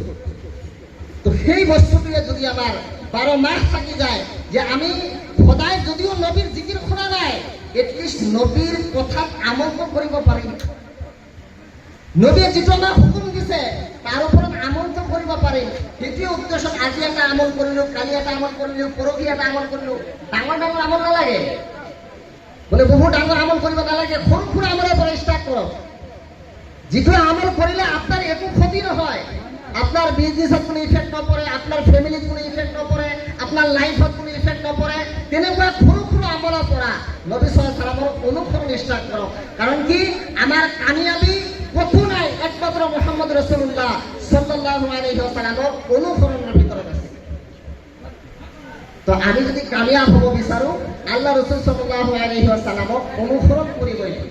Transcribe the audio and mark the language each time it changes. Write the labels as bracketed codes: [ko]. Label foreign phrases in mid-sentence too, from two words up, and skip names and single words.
[as] তো সেই বস্তুটোৱে যদি আমাৰ 12 মাহ থাকি যায়, যে আমি সদায় যদিও নবীৰ জিকিৰ শুনা নাই, এটলিষ্ট নবীৰ কথাত আমল কৰিব পাৰিম, নবীয়ে যিটো আমাক হুকুম দিছে তাৰ ওপৰত আমলটো কৰিব পাৰিম। সেইটোৱে উদ্দেশ্যত আজি এটা আমল কৰিলোঁ, কালি এটা আমল কৰিলোঁ, পৰহি এটা আমল কৰিলোঁ। ডাঙৰ ডাঙৰ আমল নালাগে, বোলে বহুত ডাঙৰ আমল কৰিব নালাগে, সৰু সুৰা আমলৰ পৰা ষ্টাৰ্ট কৰক। যিটো আমল কৰিলে আপোনাৰ একো ক্ষতি নহয়, আপনার বিজনেসত কোনো ইফেক্ট নপৰে, আপনার ফ্যামিলিত কোনো ইফেক্ট নপৰে, আপনার লাইফত কোনো ইফেক্ট নপৰে, তেনেকুৱা সৰু সৰু আমলৰ পৰা নবী [ar] صلى الله عليه وسلم [as] অনুসৰণ ষ্টাৰ্ট কৰক। কাৰণ কি আমাৰ কামিয়াবি কতো নাই, একমাত্ৰ মুহাম্মদ [ar] رسول الله صلى الله عليه وسلم [as] অনুসৰণৰ ভিতৰত আছে। তো আমি যদি কামিয়াব হ'ব বিচাৰো, আল্লাহ ৰাসূল [ar] صلى الله عليه وسلم [as] অনুসৰণ কৰিবই লাগিব।